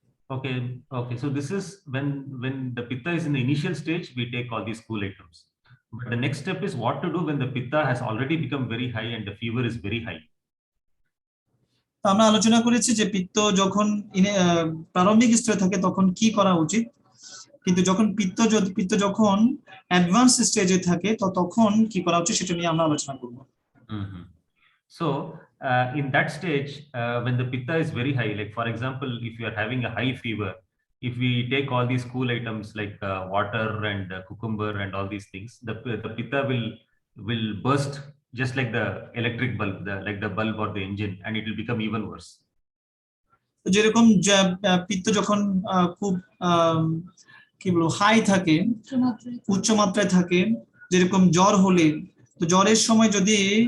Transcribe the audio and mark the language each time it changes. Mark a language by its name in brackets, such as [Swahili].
[English] Okay, so this is when the pitta is in the initial stage, we take all these cool items. But the next step is what to do when the pitta has already become very high and the fever is very high. [Bangla] আমরা আলোচনা করেছি যে যখন প্রারম্ভিক স্তরে থাকে তখন কি করা উচিত, কিন্তু যখন পিত্ত যখন অ্যাডভান্স স্টেজে থাকে তখন কি করা উচিত সেটা নিয়ে আমরা আলোচনা করব। [English] So in that stage, when the pitta is very high, like for example, if you are having a high fever, if we take all these cool items like water and cucumber and all these things, the pitta will burst just like the electric bulb, like the bulb or the engine, and it will become even worse. [Bangla] যেরকম পিত্ত যখন খুব কি বলবো high থাকে, উচ্চ মাত্রায় থাকে, যেরকম জ্বর হলে, তো জ্বরের সময় যদি